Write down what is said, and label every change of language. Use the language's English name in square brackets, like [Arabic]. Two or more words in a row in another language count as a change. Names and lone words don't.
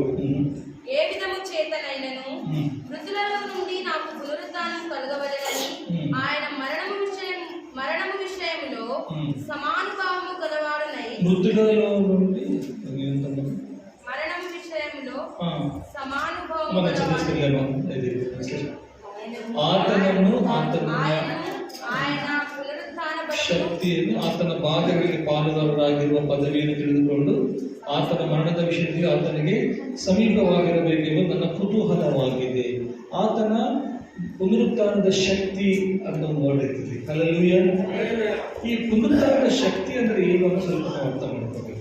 [Telugu] ఏ విధము చేతనైనను మృతులలో నుండి నాకు పునరుద్ధానం కలగవలెనని ఆయన మరణము విషయములో సమానుభావము గలవాడనై మృతులలో నుండి మరణము విషయములో సమానుభావము ఆయన పునరుద్ధాన [Kannada] ಶಕ್ತಿಯನ್ನು ಆತನ ಭಾಗಗಳಿಗೆ ಪಾಲುದಾರರಾಗಿರುವ ಪದವಿಯನ್ನು ತಿಳಿದುಕೊಂಡು ಆತನ ಮರಣದ ವಿಷಯದಲ್ಲಿ ಆತನಿಗೆ ಸಮೀಪವಾಗಿರಬೇಕೆಂಬ ನನ್ನ ಕುತೂಹಲವಾಗಿದೆ. ಆತನ ಪುನರುತ್ಥಾನದ ಶಕ್ತಿ ಅನ್ನೋ ನೋಡಿರ್ತೀವಿ. ಹಲ್ಲೆಲೂಯ. ಈ ಪುನರುತ್ಥಾನದ ಶಕ್ತಿ ಅಂದ್ರೆ ಏನು ಅನ್ನೋ ಸ್ವಲ್ಪ ನಾವು ಅರ್ಥ ಮಾಡ್ಕೋಬೇಕು.